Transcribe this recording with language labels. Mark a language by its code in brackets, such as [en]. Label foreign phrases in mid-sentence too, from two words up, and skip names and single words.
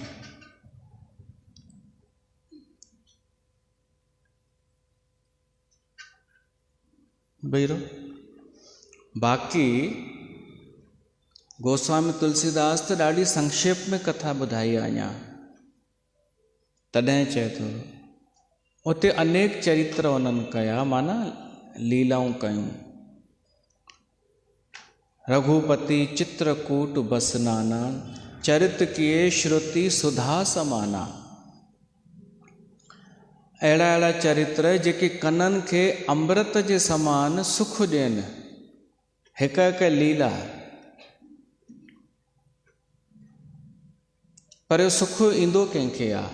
[sd] भईरो बाक़ी गोस्वामी तुलसीदास त ॾाढी संक्षेप में कथा ॿुधाई आहे। अञा तॾहिं चए थो उते अनेक चरित्र उन्हनि कया, माना लीलाऊं कयूं। [awa] रघुपति चित्रकूट बसनाना चरित किए श्रुति सुधा समाना। [sd] अहिड़ा अहिड़ा चरित्र जेके कननि खे अमृत जे समान सुख ॾियनि। हिक हिक लीला, पर सुख ईंदो कंहिंखे आहे।